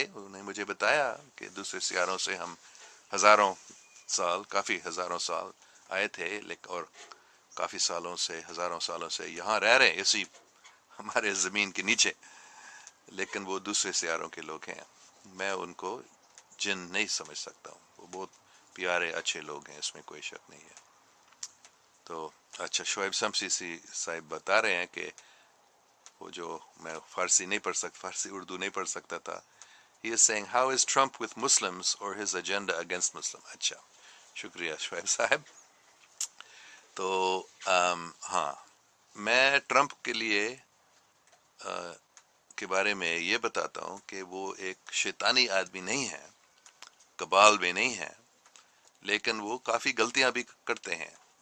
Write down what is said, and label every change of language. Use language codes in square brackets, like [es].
[ur] انہوں نے مجھے بتایا کہ دوسرے سیاروں سے ہم کافی ہزاروں سال آئے تھے، اور کافی سالوں سے، ہزاروں سالوں سے یہاں رہ رہے اسی ہمارے زمین کے نیچے، لیکن وہ دوسرے سیاروں کے لوگ ہیں. میں ان کو جن نہیں سمجھ سکتا ہوں، وہ بہت پیارے اچھے لوگ ہیں، اس میں کوئی شک نہیں ہے. تو اچھا، شعیب شمسی صاحب بتا رہے ہیں کہ وہ جو میں فارسی نہیں پڑھ سکتا، فارسی اردو نہیں پڑھ سکتا تھا. [en] He is saying how is Trump with Muslims or his agenda against Muslim. [ur] اچھا، شکریہ شعیب صاحب. تو ہاں، میں ٹرمپ کے لیے کے بارے میں یہ بتاتا ہوں کہ وہ ایک شیطانی آدمی نہیں ہے، کبال بھی نہیں ہے، لیکن وہ کافی غلطیاں بھی کرتے ہیں.